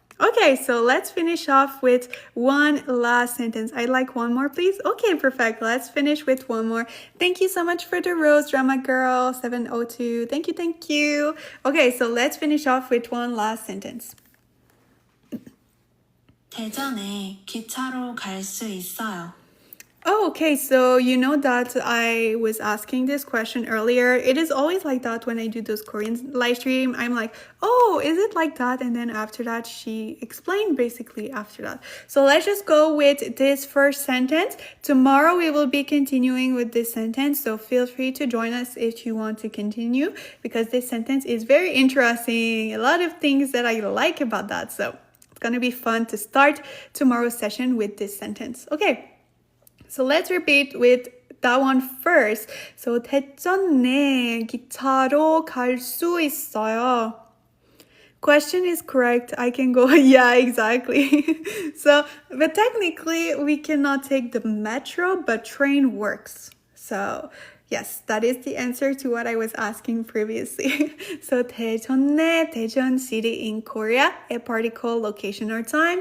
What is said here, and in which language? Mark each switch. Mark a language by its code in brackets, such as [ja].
[en] Okay, so let's finish off with one last sentence. I'd like one more, please. Okay, perfect. Let's finish with one more. Thank you so much for the rose, Drama Girl 702. Thank you, thank you. Okay, so let's finish off with one last sentence. [ko] 대전에 기차로 갈 수 있어요. [en] Oh, okay, so you know that I was asking this question earlier. It is always like that when I do those Korean live stream. I'm like, oh, is it like that? And then after that, she explained basically after that. So let's just go with this first sentence. Tomorrow we will be continuing with this sentence. So feel free to join us if you want to continue, because this sentence is very interesting. A lot of things that I like about that. So it's going to be fun to start tomorrow's session with this sentence. Okay. So let's repeat with that one first. [ko] So 대전에 기차로 갈 수 있어요. [en] Question is correct. I can go. Yeah, exactly. So, but technically we cannot take the metro, but train works. So, yes, that is the answer to what I was asking previously. So, 대전에, Daejeon city in Korea, a particle, location, or time.